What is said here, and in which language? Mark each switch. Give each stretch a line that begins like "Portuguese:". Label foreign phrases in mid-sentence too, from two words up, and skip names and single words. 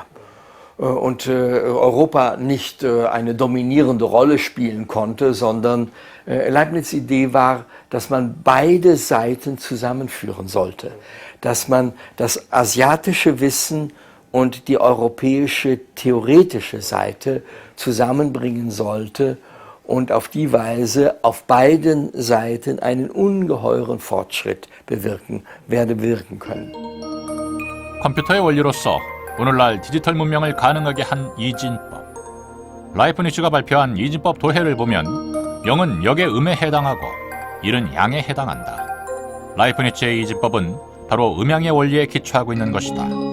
German: Und Europa nicht eine dominierende Rolle spielen konnte, sondern Leibniz' Idee war, dass man beide Seiten zusammenführen sollte, dass man das asiatische Wissen und die europäische theoretische Seite zusammenbringen sollte und auf die Weise auf beiden Seiten einen ungeheuren Fortschritt wirken können.
Korean: 컴퓨터의 원리로서 오늘날 디지털 문명을 가능하게 한 이진법. 라이프니츠가 발표한 이진법 도해를 보면 0은 역의 음에 해당하고 1은 양에 해당한다. 라이프니츠의 이진법은 바로 음양의 원리에 기초하고 있는 것이다.